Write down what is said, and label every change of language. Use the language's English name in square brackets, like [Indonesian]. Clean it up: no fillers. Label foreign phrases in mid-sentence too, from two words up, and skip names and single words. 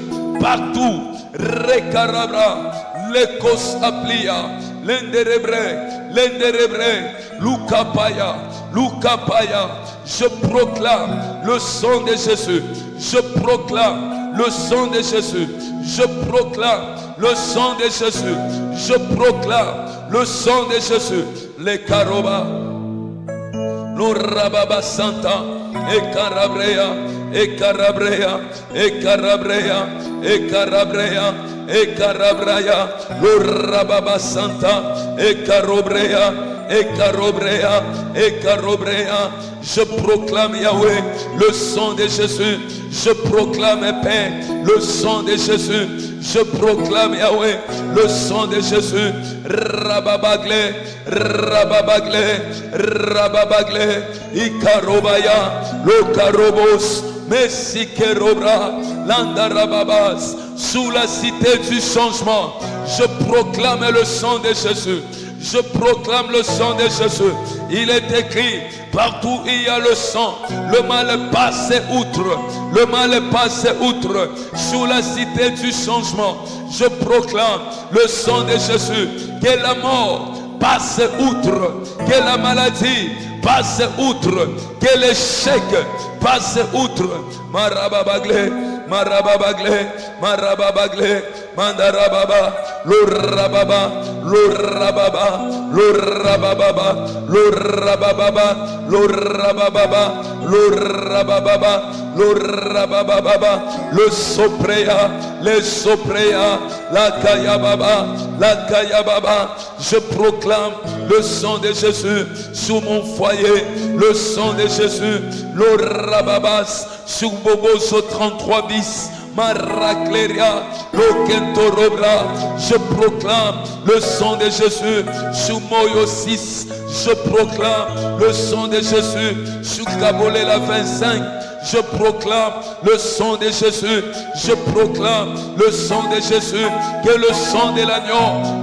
[French] partout, Recarabra, les Kosaplia, l'Enderebre, Lukapaya, je proclame le sang de Jésus, je proclame le sang de Jésus, je proclame le sang de Jésus, je proclame le sang de Jésus, les Karoba, le Rababa Santa, et Carabrea, et Carabrea, et Carabrea, et Carabrea, et Carabraya, le Rababa Santa, et Carobrea, et Carobrea, et Carobrea. Je proclame Yahweh, le sang de Jésus. Je proclame Père, le sang de Jésus Je proclame, Yahweh, le sang de Jésus. Rababagle, rababagle, rababagle, ikarobaya, lokarobos, messikerobra, landarababas, sous la cité du changement. Je proclame le sang de Jésus. Je proclame le sang de Jésus. Il est écrit, partout il y a le sang, le mal est passé outre. Le mal est passé outre. Sous la cité du changement, je proclame le sang de Jésus. Que la mort passe outre. Que la maladie passe outre. Que l'échec passe outre. Marababagle, marababagle, marababagle, mandarababa, l'urababa, l'urababa, l'urababa, l'urababa, l'urababa, l'urababa, l'urababa, le sopréa, les sopréa, la kayababa, je proclame le sang de Jésus sous mon foyer, le sang de Jésus, l'urababas, sur Boboso 33 bis, Maracleria, Lokentorobra, je proclame le sang de Jésus sous Moyo 6, je proclame le sang de Jésus sous Kabolela 25, je proclame le sang de Jésus, je proclame le sang de Jésus, que le sang de l'agneau